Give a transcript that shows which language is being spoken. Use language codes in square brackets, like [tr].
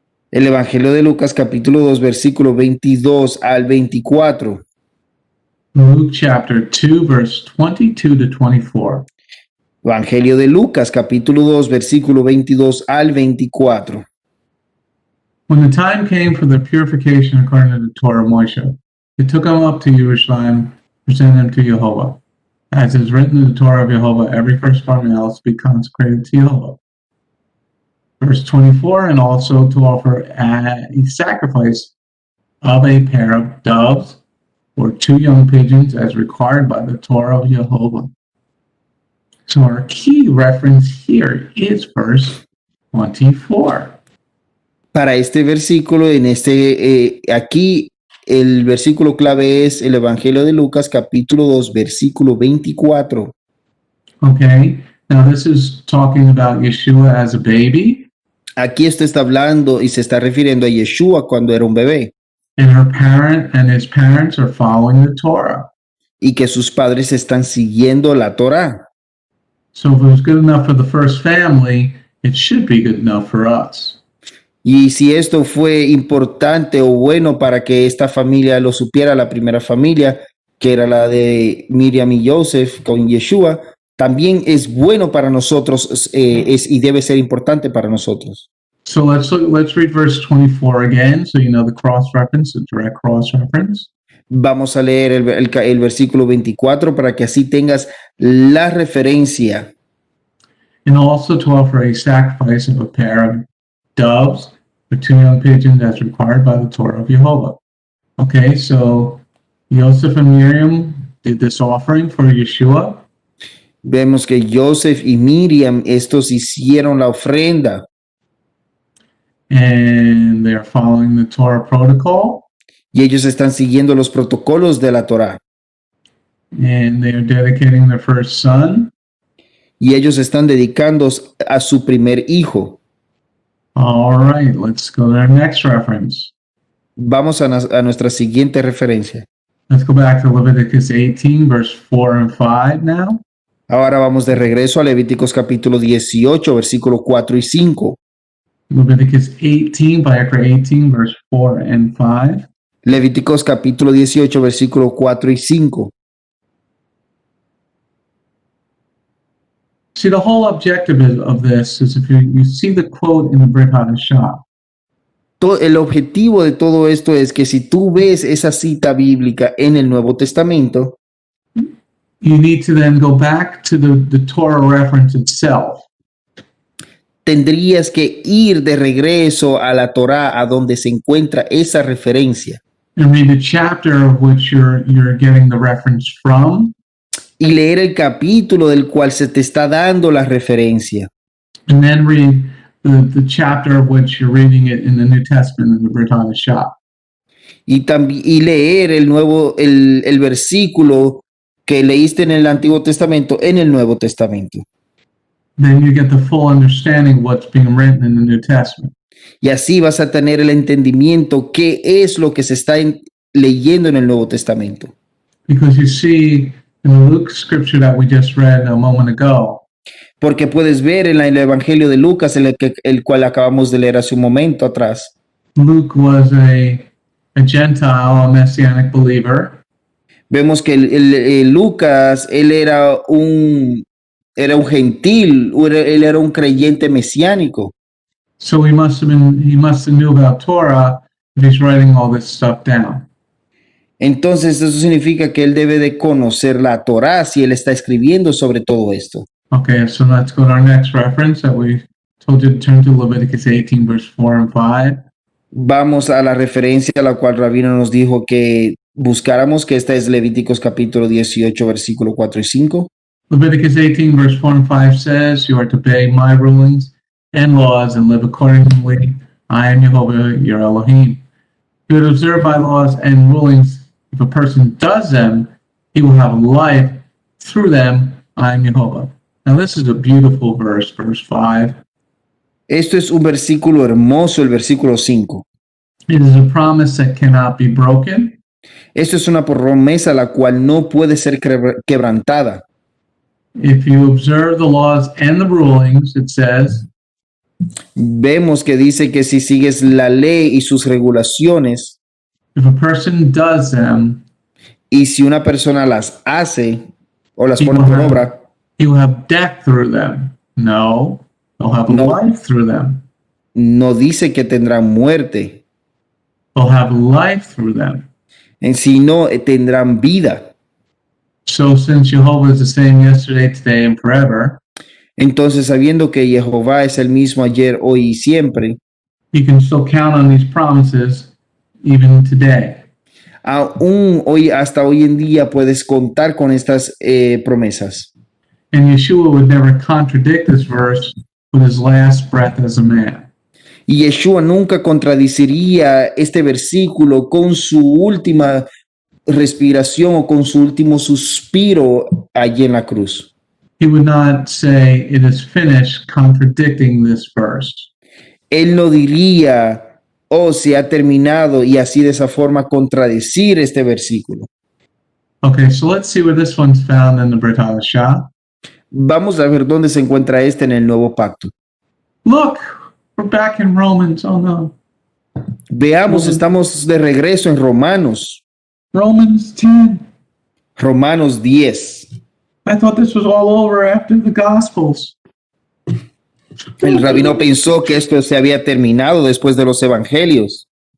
[es] El Evangelio de Lucas, capítulo 2, versículo 22 al 24. [en] Luke chapter 2, verse 22 to 24. [es] Evangelio de Lucas, capítulo 2, versículo 22 al 24. [en] When the time came for the purification according to the Torah of Moshe, they took him up to Jerusalem, presented him to Jehovah. As is written in the Torah of Jehovah, every firstborn male is to be consecrated to Jehovah. Verse 24, and also to offer a sacrifice of a pair of doves or 2 young pigeons as required by the Torah of Jehovah. So our key reference here is verse 24. [es] Para este versículo, aquí el versículo clave es el Evangelio de Lucas, capítulo 2, versículo 24. [en] Okay, now this is talking about Yeshua as a baby. [es] Aquí esto está hablando y se está refiriendo a Yeshua cuando era un bebé [en] and her parent and his parents are following the Torah. [es] y que sus padres están siguiendo la Torá. [en] So if it was good enough for the first family, it should be good enough for us. [es] Y si esto fue importante o bueno para que esta familia lo supiera, la primera familia, que era la de Miriam y Joseph con Yeshua, también es bueno para nosotros y debe ser importante para nosotros. [en] So let's read verse 24 again, so you know the cross-reference, the direct cross-reference. [es] Vamos a leer el versículo 24 para que así tengas la referencia. [en] And also to offer a sacrifice of a pair of doves or 2 young pigeons as required by the Torah of Jehovah. Okay, so Joseph and Miriam did this offering for Yeshua. [es] Vemos que Joseph y Miriam, estos hicieron la ofrenda [en] And they are following the Torah protocol, [es] y ellos están siguiendo los protocolos de la Torá. [en] and they are dedicating their first son. [es] Y ellos están dedicando a su primer hijo. [en] All right, let's go to our next reference. [es] Vamos a nuestra siguiente referencia. [en] Let's go back to Leviticus 18, verse 4 and 5 now. [es] Ahora vamos de regreso a Levíticos capítulo 18, versículo 4 y 5. [en] Leviticus 18, Vayikra 18, verse 4 and 5. [es] Levíticos capítulo 18, versículo 4 y 5. [en] See, the whole objective of this is if you see the quote in the Brit Hadashah, [es] El objetivo de todo esto es que si tú ves esa cita bíblica en el Nuevo Testamento, [en] you need to then go back to the Torah reference itself. [es] tendrías que ir de regreso a la Torá, a donde se encuentra esa referencia, [en] And read the chapter of which you're getting the reference from, [es] y leer el capítulo del cual se te está dando la referencia. [en] and then read the chapter of which you're reading it in the New Testament in the Brit Hadashah. [es] Y leer el versículo que leíste en el Antiguo Testamento en el Nuevo Testamento. [en] Then you get the full understanding of what's being written in the New Testament. [es] Y así vas a tener el entendimiento qué es lo que se está leyendo en el Nuevo Testamento. [en] Because you see, in the Luke scripture that we just read a moment ago, [es] Porque puedes ver en el Evangelio de Lucas, el cual acabamos de leer hace un momento atrás, [en] Luke was a Gentile, a Messianic believer, [es] vemos que Lucas, él era un gentil, él era un creyente mesiánico. [en] so he must have knew about Torah if he's writing all this stuff down. [es] Entonces eso significa que él debe de conocer la Torá si él está escribiendo sobre todo esto. [en] Okay, so let's go to our next reference that we told you to turn to Leviticus 18, verse 4 and 5. [es] Vamos a la referencia a la cual Rabino nos dijo que buscáramos, que esta es Levíticos capítulo 18, versículo 4 y 5. [en] Leviticus 18, verse 4 and 5 says, you are to obey my rulings and laws and live accordingly. I am Jehovah, your Elohim. You are to observe my laws and rulings. If a person does them, he will have life through them. I am Jehovah. Now this is a beautiful verse, verse 5. [es] Esto es un versículo hermoso, el versículo 5. [en] It is a promise that cannot be broken. [es] Esto es una promesa la cual no puede ser quebrantada. [en] If you observe the laws and the rulings, it says, [es] Vemos que dice que si sigues la ley y sus regulaciones, [en] if a person does them, [es] y si una persona las hace o las [en] he [es] pone [en] will [es] por [en] have, [es] obra, [en] he will have death through them. No, they'll have [es] No. [en] life through them. [es] no dice que tendrán muerte, [en] They'll have life through them. [es] sino tendrán vida. [en] So since Jehovah is the same yesterday, today, and forever, [es] Entonces, sabiendo que Jehová es el mismo ayer, hoy y siempre, [en] you can still count on these promises even today. [es] aún hoy, hasta hoy en día, puedes contar con estas promesas. [en] And Yeshua would never contradict this verse with his last breath as a man. [es] Y Yeshua nunca contradeciría este versículo con su última respiración o con su último suspiro allí en la cruz. [en] He would not say it is finished, contradicting this verse. [es] él no diría, oh, se ha terminado, y así de esa forma contradecir este versículo. [en] Okay, so let's see where this one's found in the Brit Hadashah. [es] Vamos a ver dónde se encuentra este en el nuevo pacto. [en] Look, we're back in Romans. Oh no. [es] Veamos, estamos de regreso en Romanos, [en] Romans 10. [es] Romanos 10. [en] I thought this was all over after the Gospels. [es] El rabino pensó que esto se había terminado después de los evangelios.